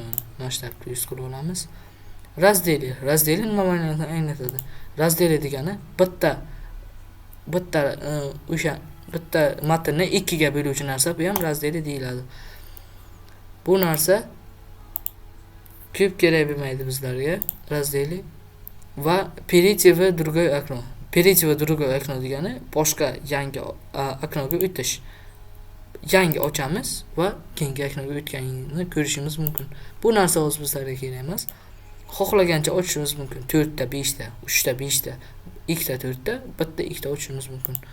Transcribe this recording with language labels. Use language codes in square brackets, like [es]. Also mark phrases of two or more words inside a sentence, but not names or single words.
[uz] Masshtabni 100 qilib olamiz. Razdeli nima ma'noni anglatadi? Razdeli degani bitta matnni ikkiga bo'luvchi narsa, bu ham razdeli deyiladi. Bu narsa ko'p kerak bo'lmaydi bizlarga. [ru] Razdeli va перейти в другое окно. Перейти в другое окно [uz] degani boshqa yangi oknoga o'tish. Yangi ochamiz va keyingi oknoga o'tganini ko'rishimiz mumkin. Bu narsa o'z bizlarga kerak emas. Xohlagancha ochishimiz mumkin. 4 ta, 5 ta, 3 ta, 5 ta, 2 ta, 4 ta, bitta 2 ta ochishimiz mumkin.